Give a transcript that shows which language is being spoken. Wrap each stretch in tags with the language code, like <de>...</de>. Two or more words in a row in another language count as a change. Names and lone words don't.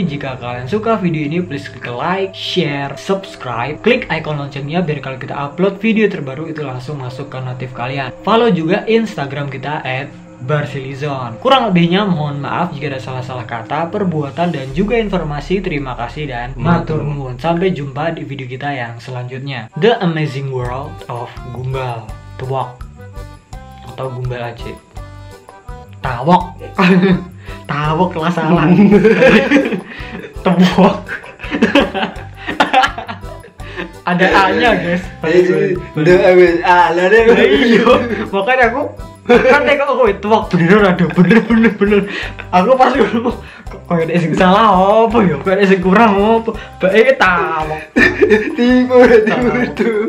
<id>Jika kalian suka video ini, please klik</id> <en>like, share, subscribe,</en> <id>klik icon loncengnya biar kalau kita upload video terbaru itu langsung masuk ke notif kalian. Follow juga Instagram kita @barsilizon. Kurang lebihnya mohon maaf jika ada salah-salah kata, perbuatan dan juga informasi. Terima kasih dan</id> <jv>matur nuwun.</jv> <id>Sampai jumpa di video kita yang selanjutnya. The Amazing World of Gumbal Tawok atau Gumbal aja. Tawok. Tawok lah salah. Tawok. Ada A-nya guys. Iya. Makanya aku kan tengok aku tawok bener ada bener. Aku pas dulu kok ada sing salah apa ya? Kok ada sing kurang apa? Bae tawok. Tipu itu.</id>